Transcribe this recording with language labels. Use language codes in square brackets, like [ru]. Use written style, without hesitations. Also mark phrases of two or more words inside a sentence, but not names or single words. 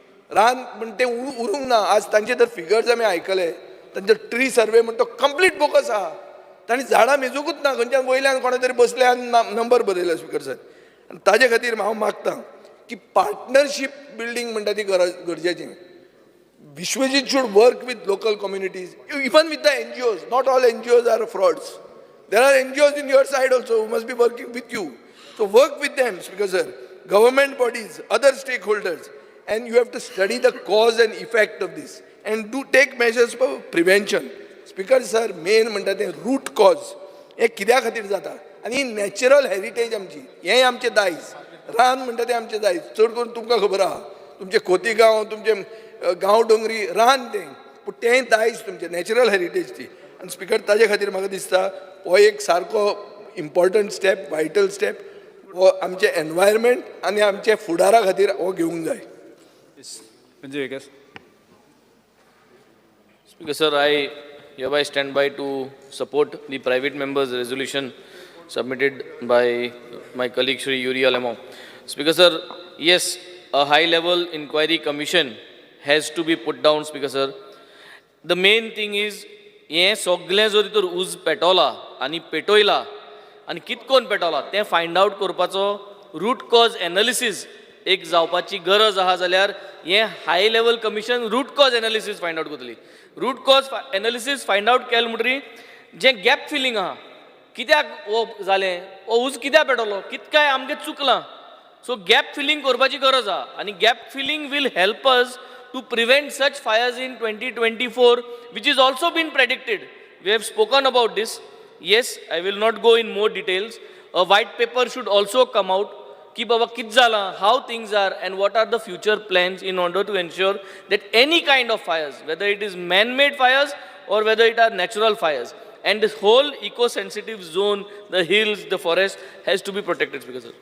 [kok] रान म्हण ते उरूंक ना. आज तांचे जर फिगर्स आमी आयकले, तांचे [en] tree survey [kok] म्हणटा तो [en] complete bogus [kok] आहा. तांणी झाडां मेजूंकूच ना, खंयच्यान वयल्यान कोणा तरी बसले आनी नंबर बरयला [en] Speaker sir. [kok] आनी ताजे खातीर हांव मागतां की [en] partnership building [kok] म्हणटा ती गरजेचें. [en] Vishwajit should work with local communities, even with the NGOs. Not all NGOs are frauds. There are NGOs in your side also who must be working with you. So work with them, Speaker sir, government bodies, other stakeholders, and you have to study the cause and effect of this and do take measures for prevention. Speaker sir, main [kok] म्हणटा तें [en] root cause. [kok] हे कित्या खातीर जाता आनी [en] natural heritage [kok] आमची, हें आमचें दायज. रान म्हणटा तें आमचें दायज. चड करून तुमकां खबर आहा, तुमचे खोतीगांव, तुमचे गांव डोंगरी रान तें, पूण तें दायज तुमचें [en] natural heritage [kok] ती. आनी स्पिकर ताजे खातीर म्हाका दिसता हो एक सारको [en] important step, vital step [kok] हो आमचे एनवायरमेंट आनी आमचे फुडारा खातीर हो घेवंक जाय. [en] Speaker sir, I hereby stand by to support the private member's resolution submitted by my colleague Shri Yuri Alemov. Speaker sir, yes, a high-level inquiry commission has to be put down, Speaker sir. The main thing is, [kok] हे सगळें जो भितर उज पेटवला आनी पेटयला आनी कितकोन पेटवला तें [en] find out [kok] करपाचो [en] root cause analysis [kok] एक जावपाची गरज आहा. जाल्यार हे [en] high level commission root cause analysis find out [kok] करतली. [en] root cause analysis find out [kok] केलें म्हणटरी जें [en] gap filling [kok] आहा, कित्याक हो जालें, हो उज कित्याक पेटवलो, कितकाय आमगे चुकलां. [en] so gap filling [kok] करपाची गरज आहा आनी [en] gap filling will help us to prevent such fires in 2024, which is also been predicted. We have spoken about this. Yes, I will not go in more details. A white paper should also come out. [kok] Ki baba kit zala, [en] how things are and what are the future plans in order to ensure that any kind of fires, whether it is man-made fires or whether it are natural fires, and this whole eco-sensitive zone, the hills, the forest has to be protected, Speaker sir.